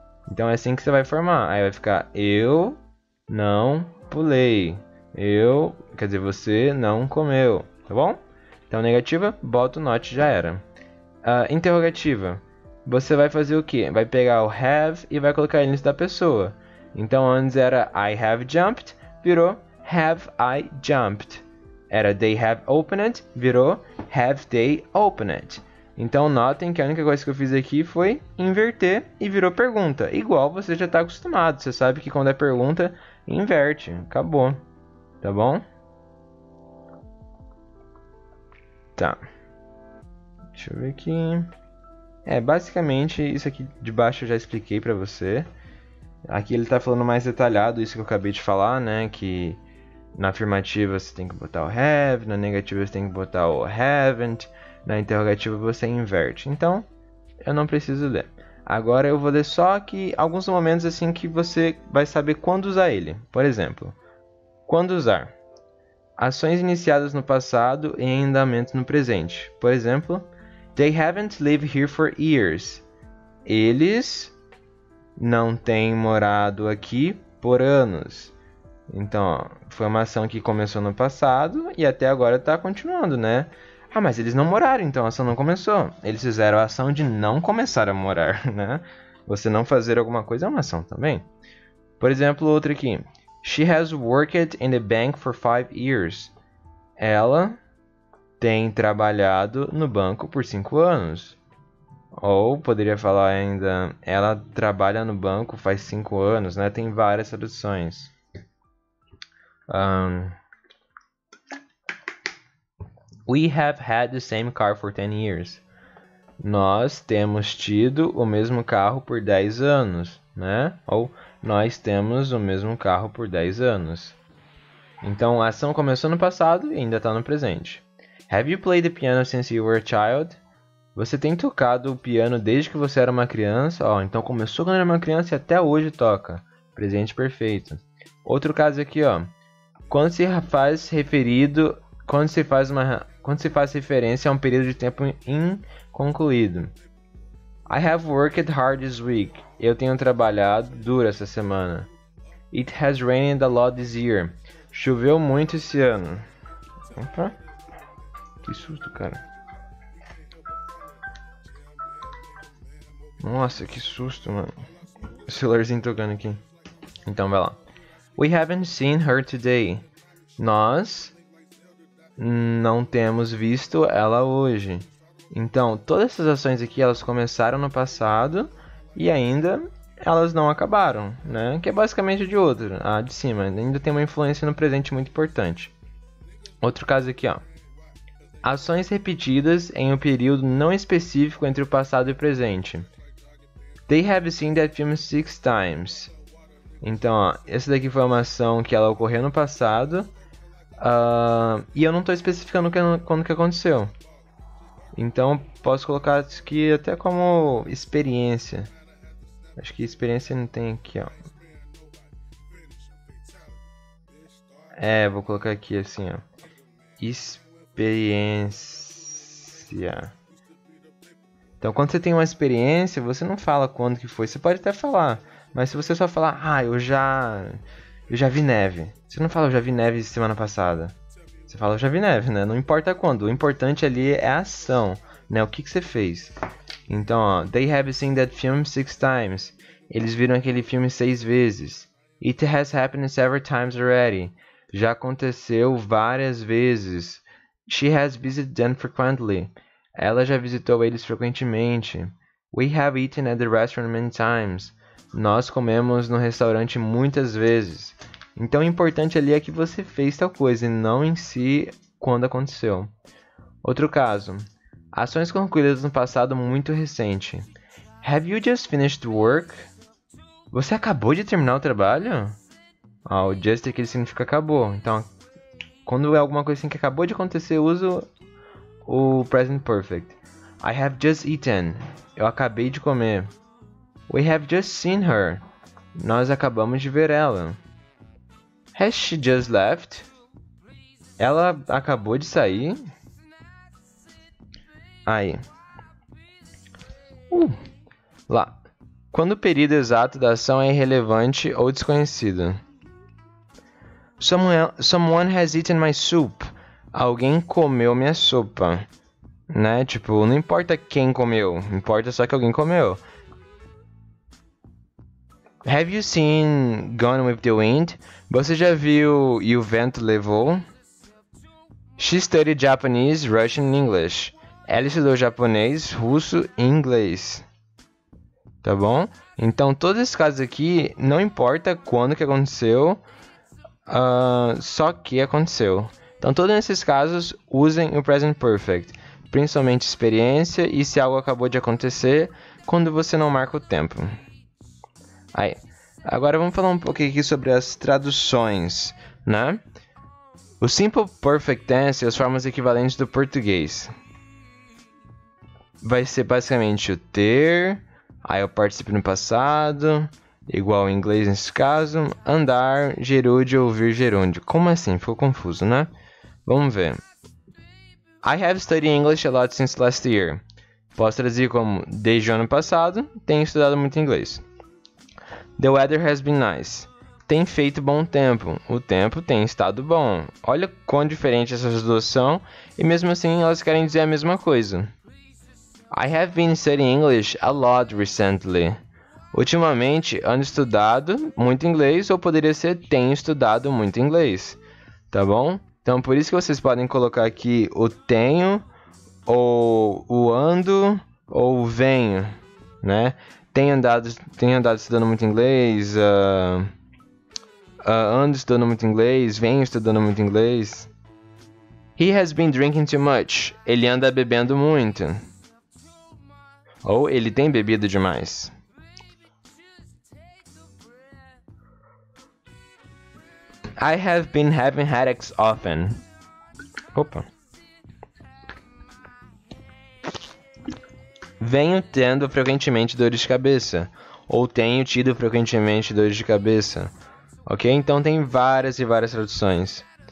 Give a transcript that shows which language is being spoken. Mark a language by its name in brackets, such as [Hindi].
[Portuguese] Então é assim que você vai formar. Aí vai ficar eu não pulei. Quer dizer, você não comeu, tá bom? Então, negativa, bota o not, já era. Interrogativa. Você vai fazer o quê? Vai pegar o have e vai colocar ele antes da pessoa. Então, antes era [English] I have jumped, [Portuguese] virou [English] have I jumped. [Portuguese] Era [English] they have opened, [Portuguese] virou [English] have they opened. [Portuguese] Então, notem que a única coisa que eu fiz aqui foi inverter e virou pergunta. Igual você já está acostumado. Você sabe que quando é pergunta, inverte. Acabou. Tá bom? Tá. Deixa eu ver aqui. Basicamente, isso aqui de baixo eu já expliquei pra você. Aqui ele tá falando mais detalhado, isso que eu acabei de falar, né? Que na afirmativa você tem que botar o have, na negativa você tem que botar o haven't, na interrogativa você inverte. Então, eu não preciso ler. Agora eu vou ler só aqui alguns momentos assim que você vai saber quando usar ele. Por exemplo, quando usar ações iniciadas no passado e em andamento no presente. Por exemplo, [English] they haven't lived here for years. [Portuguese] Eles não têm morado aqui por anos. Então, ó, foi uma ação que começou no passado e até agora está continuando, né? Mas eles não moraram, então a ação não começou. Eles fizeram a ação de não começar a morar, né? Você não fazer alguma coisa é uma ação também. Por exemplo, outra aqui. [English] She has worked in the bank for 5 years. [Portuguese] Ela tem trabalhado no banco por 5 anos. Ou poderia falar ainda, ela trabalha no banco faz 5 anos, né? Tem várias traduções. [English] We have had the same car for 10 years. [Portuguese] Nós temos tido o mesmo carro por 10 anos, né? Ou nós temos o mesmo carro por 10 anos. Então, a ação começou no passado e ainda está no presente. [English] Have you played the piano since you were a child? [Portuguese] Você tem tocado o piano desde que você era uma criança? Então começou quando era uma criança e até hoje toca. Presente perfeito. Outro caso aqui, Quando se faz referência a um período de tempo inconcluído. [English] I have worked hard this week. [Portuguese] Eu tenho trabalhado duro essa semana. [English] It has rained a lot this year. [Portuguese] Choveu muito esse ano. Opa. Que susto, cara. Nossa, que susto, mano. O celularzinho tocando aqui. Então, vai lá. [English] We haven't seen her today. [Portuguese] Nós não temos visto ela hoje. Então, todas essas ações aqui, elas começaram no passado e ainda elas não acabaram, né? Que é basicamente de outro, a de cima. Ainda tem uma influência no presente muito importante. Outro caso aqui, Ações repetidas em um período não específico entre o passado e o presente. [English] They have seen that film 6 times. [Portuguese] Então, essa daqui foi uma ação que ela ocorreu no passado. E eu não estou especificando quando que aconteceu. Então, posso colocar isso aqui até como experiência. Acho que experiência não tem aqui, vou colocar aqui assim, experiência. Então, quando você tem uma experiência, você não fala quando que foi. Você pode até falar, mas se você só falar, eu já vi neve. Você não fala, eu já vi neve semana passada. Você fala, eu já vi neve, né? Não importa quando. O importante ali é a ação, né? O que você fez. Então, [English] they have seen that film 6 times. [Portuguese] Eles viram aquele filme 6 vezes. [English] It has happened several times already. [Portuguese] Já aconteceu várias vezes. [English] She has visited them frequently. [Portuguese] Ela já visitou eles frequentemente. [English] We have eaten at the restaurant many times. [Portuguese] Nós comemos no restaurante muitas vezes. Então o importante ali é que você fez tal coisa e não em si quando aconteceu. Outro caso. Ações concluídas no passado muito recente. [English] Have you just finished work? [Portuguese] Você acabou de terminar o trabalho? O just aqui significa acabou. Então, quando é alguma coisa assim que acabou de acontecer, uso o present perfect. [English] I have just eaten. [Portuguese] Eu acabei de comer. [English] We have just seen her. [Portuguese] Nós acabamos de ver ela. [English] Has she just left? [Portuguese] Ela acabou de sair. Aí. Lá. Quando o período exato da ação é irrelevante ou desconhecido. [English] Someone has eaten my soup. [Portuguese] Alguém comeu minha sopa. Né? Tipo, não importa quem comeu. Importa só que alguém comeu. [English] Have you seen Gone with the Wind? [Portuguese] Você já viu E o Vento Levou? [English] She studied Japanese, Russian and English. [Portuguese] Ela estudou japonês, russo e inglês. Tá bom? Então, todos esses casos aqui, não importa quando que aconteceu, só que aconteceu. Então, todos esses casos, usem o Present Perfect. Principalmente experiência e se algo acabou de acontecer, quando você não marca o tempo. Aí. Agora vamos falar um pouquinho aqui sobre as traduções, né? O Simple Perfect Tense e as formas equivalentes do português. Vai ser basicamente o ter, aí o participio no passado, igual em inglês nesse caso, andar, gerúndio, ouvir gerúndio. Como assim? Ficou confuso, né? Vamos ver. [English] I have studied English a lot since last year. [Portuguese] Posso traduzir como desde o ano passado, tenho estudado muito inglês. [English] The weather has been nice. [Portuguese] Tem feito bom tempo. O tempo tem estado bom. Olha quão diferente essas duas são, e mesmo assim elas querem dizer a mesma coisa. [English] I have been studying English a lot recently. [Portuguese] Ultimamente, ando estudado muito inglês, ou poderia ser tenho estudado muito inglês, tá bom? Então, por isso que vocês podem colocar aqui o tenho, ou o ando, ou o venho, né? Tenho andado estudando muito inglês, ando estudando muito inglês, venho estudando muito inglês. [English] He has been drinking too much. [Portuguese] Ele anda bebendo muito. Ou ele tem bebido demais. [English] I have been having headaches often. [Portuguese] Opa. Venho tendo frequentemente dores de cabeça. Ou tenho tido frequentemente dores de cabeça. Ok? Então tem várias e várias traduções.